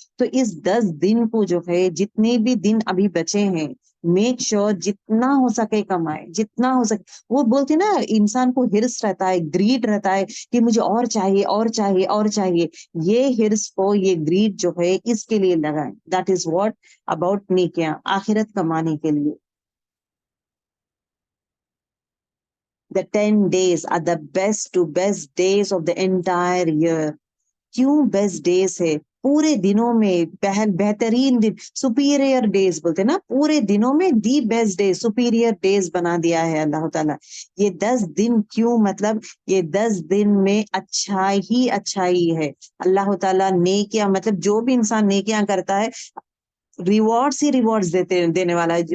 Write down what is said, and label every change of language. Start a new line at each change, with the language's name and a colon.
Hindi: तो इस 10 दिन को जो है, जितने भी दिन अभी बचे हैं,
English: make sure
Hindi: जितना हो सके कमाए, जितना हो सके। वो बोलते ना, इंसान को हिर्स रहता है, ग्रीड रहता है कि मुझे और चाहिए और चाहिए और चाहिए। ये हिर्स को, ये ग्रीड जो है, इसके लिए लगाए।
English: that is what about
Hindi: नेकियां, आखिरत कमाने के लिए।
English: The 10 days are the best to best days of the entire year.
Hindi: क्यों बेस्ट डेज है? पूरे दिनों में बेहतरीन दिन, सुपीरियर डेज बोलते हैं ना, पूरे दिनों में the best day, superior days बना दिया है अल्लाह ताला। ये 10 दिन क्यों, मतलब ये 10 दिन में अच्छाई है। अल्लाह ताला नेकियां, मतलब जो भी इंसान नेकियां करता है, रिवॉर्ड्स ही रिवॉर्ड्स देने वाला है।